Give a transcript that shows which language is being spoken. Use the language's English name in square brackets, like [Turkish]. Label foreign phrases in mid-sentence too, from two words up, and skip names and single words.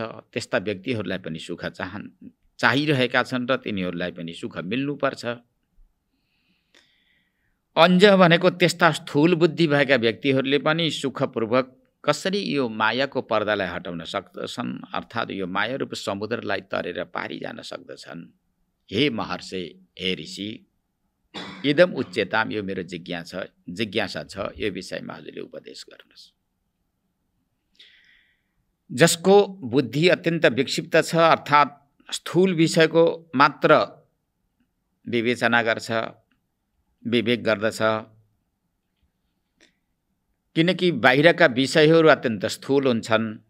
[Nepali] त्यस्ता व्यक्तिहरूलाई पनि सुख चाहिरहेका छन् र तिनीहरूलाई पनि सुख मिल्नुपर्छ। अन्ज भनेको त्यस्ता स्थूल बुद्धि भएका व्यक्तिहरूले पनि सुखपूर्वक कसरी यो मायाको पर्दालाई हटाउन सक्दछन्, अर्थात् यो माया रूप समुद्रलाई तरेर पारी जान सक्दछन्। [Sanskrit] हे महर्षि, हे ऋषि, इदम उच्यताम, [Nepali] यो मेरो जिज्ञासा छ, यो विषयमा हजुरले उपदेश गर्नुहोस्। जसको बुद्धि अत्यन्त विक्षिप्त छ, अर्थात् स्थूल विषयको मात्र विवेचना गर्छ, विवेक गर्दछ, किनकि बाहिरका विषयहरू अत्यन्त स्थूल हुन्छन्।